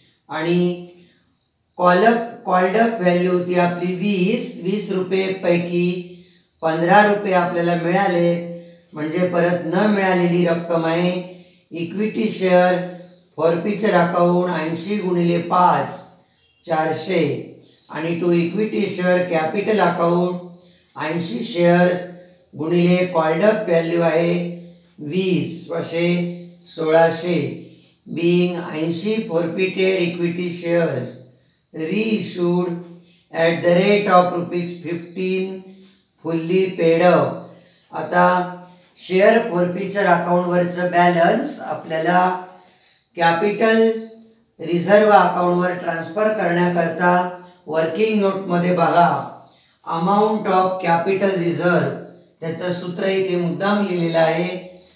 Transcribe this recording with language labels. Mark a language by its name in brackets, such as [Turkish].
[Marathi] आणि called up value होती आपली 20 रुपयेपैकी 15 रुपये आपल्याला मिळाले म्हणजे परत न मिळालेली रक्कम आहे इक्विटी शेअर फॉरफिचर अकाउंट 80 गुणिले 5 400. आणि to equity share capital account 80 shares गुणिले कॉल्ड अप व्हॅल्यू आहे 20 असे 1600. [English] being 80 forfeited equity shares reissued at the rate of ₹15 fully paid up. [Marathi] आता शेअर फॉरफिचर अकाउंटवरचं बॅलन्स आपल्याला कॅपिटल रिझर्व अकाउंटवर ट्रान्सफर करण्याकरता working नोटमध्ये बघा अमाऊंट ऑफ कॅपिटल रिझर्व त्याचं सूत्र इथे मुद्दाम लिहिलेलं आहे.